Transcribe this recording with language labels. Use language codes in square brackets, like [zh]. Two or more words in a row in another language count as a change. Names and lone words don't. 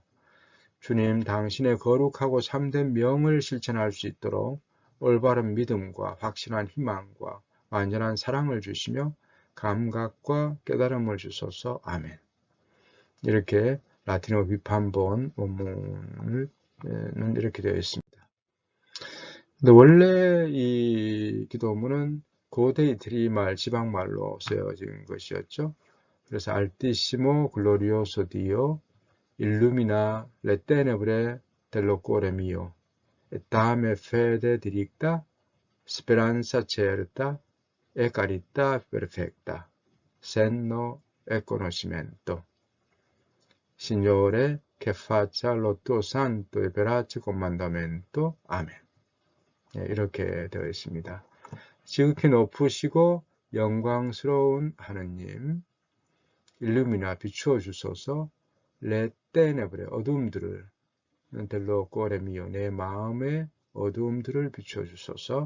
[ko] 주님, 당신의 거룩하고 참된 명을 실천할 수 있도록 올바른 믿음과 확실한 희망과 완전한 사랑을 주시며 감각과 깨달음을 주소서. 아멘. 이렇게 라틴어 비판본 원문은 이렇게 되어 있습니다. 근데 원래 이 기도문은 고대 이태리말 지방말로 쓰여진 것이었죠. [it] 그래서 Altissimo glorioso Dio, illumina le tenebre dello cuore mio, e dame fede diricta, speranza certa, e carità perfetta, senno e conoscimento. Signore, che faccia lo tuo santo e verace comandamento. [ko] 아멘. 이렇게 되어 있습니다. 지극히 높으시고 영광스러운 하느님, 일루미나 비추어 주소서, [it] le tenebre [ko] 어둠들을 [it] dello cuore mio [ko] 내 마음의 어둠들을 비추어 주소서.